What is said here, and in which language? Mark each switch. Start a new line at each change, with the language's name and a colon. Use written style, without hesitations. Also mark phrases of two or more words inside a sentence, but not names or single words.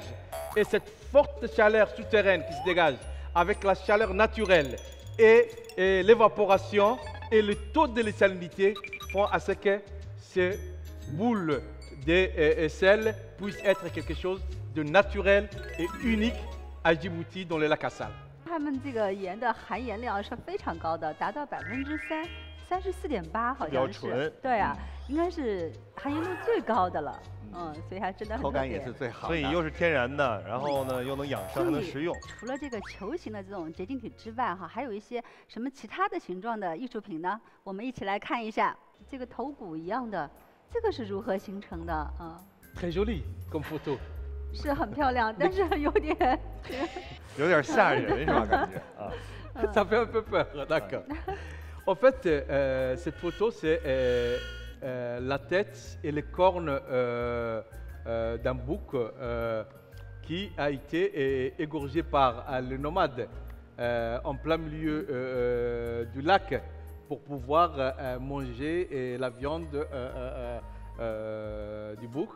French: Et cette forte chaleur souterraine qui se dégage, avec la chaleur naturelle et l'évaporation et le taux de salinité, font à ce que ces boules de sel puissent être quelque chose de naturel et unique à Djibouti dans le lac Assal.
Chinese: 他们这个盐的含盐量是非常高的，达到34.8%，好比较像是。纯对啊，应该是含盐度最高的了。所以还真的很特别。口感也是最好的。所以又是天然的，然后呢又能养生，还能食用。除了这个球形的这种结晶体之外，还有一些什么其他的形状的艺术品呢？我们一起来看一下。这个头骨一样的，这个是如何形成的啊
French: ？Très joli comme photo。
Chinese: 是很漂亮，但是有点吓人是吧？感觉啊。
French: Ça fait un peu peur, d'accord. En fait, cette photo, c'est la tête et les cornes d'un bouc qui a été égorgé par le nomade en plein milieu du lac pour pouvoir manger la viande du bouc.